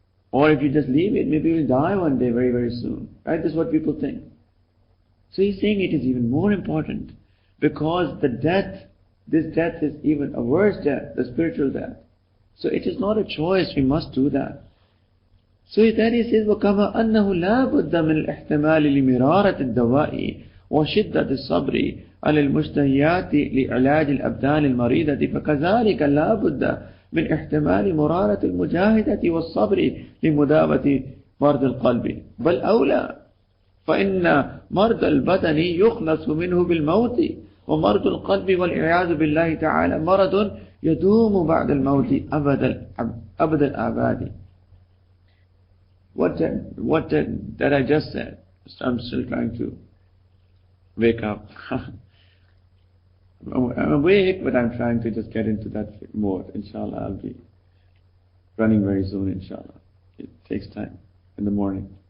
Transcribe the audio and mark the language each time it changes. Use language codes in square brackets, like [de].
[en] Or if you just leave it, maybe you'll die one day very, very soon. Right? This is what people think. So he's saying it is even more important because this death is even a worse death, the spiritual death. So it is not a choice, we must do that. So then he says, [ar] وَكَمَا أَنَّهُ لَا بُدَّ مِنْ الْإِحْتِمَالِ لِمِرَارَةِ الدَّوَاءِ وَشِدَّةِ الصَّبْرِ على المشتهيات لعلاج الأبدان المريضة فكذلك لا بد من احتمال مرارة المجاهدة والصبر لمداوة مرض القلب بل أولى فإن مرض البدن يخلص منه بالموت ومرض القلب والعياذ بالله تعالى مرض يدوم بعد الموت أبد الآباد. [en] What that I just said, I'm still trying to wake up. I'm awake, but I'm trying to just get into that mode. Inshallah, I'll be running very soon, inshallah. It takes time in the morning.